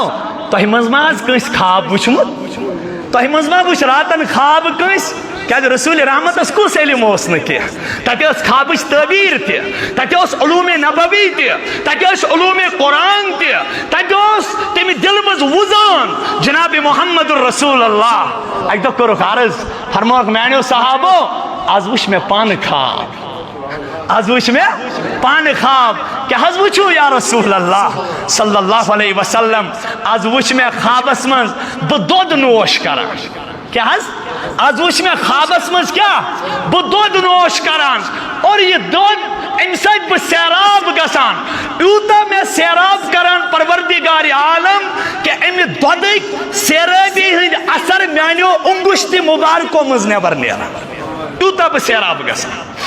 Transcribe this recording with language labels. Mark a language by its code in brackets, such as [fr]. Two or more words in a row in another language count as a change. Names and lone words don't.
[ks] تۄہہِ منٛز ما آز کٲنٛسہِ خواب وٕچھمُت تۄہہِ منٛز ما وٕچھ راتن خواب کٲنٛسہِ کیٛازِ رسول رحمتس کُس علم اوس نہٕ کینٛہہ تتہِ ٲس خوابٕچ تعبیٖر تہِ تتہِ اوس علوٗمِ نبوی تہِ تتہِ ٲسۍ علوٗمِ قرآن تہِ تتہِ اوس تمہِ دلہٕ منٛز وُزان جناب محمد الرسول اللہ اکہِ دۄہ کوٚرُکھ عرض فرموکھ میانیو صحابو آز وٕچھ مےٚ پانہٕ خواب آز وٕچھ مےٚ پانہٕ خواب کیٛاہ حظ وٕچھِو [ar] یا رسول اللہ صلی اللہ علیہ وسلم [ks] آز وٕچھ مےٚ خوابس منٛز بہٕ دۄد نوش کران کیٛاہ حظ آز وٕچھ مےٚ خوابس منٛز کیٛاہ بہٕ دۄد نوش کران اور یہِ دۄد امہِ سۭتۍ بہٕ سیراب گژھان یوٗتاہ مےٚ سیراب کران پروردگار عالم کہِ امہِ دۄدٕکۍ سیرٲبی ہٕنٛدۍ اثر میانیو انگشتہِ مُبارکو منٛز نٮ۪بر نیران یوٗتاہ بہٕ سیراب گژھان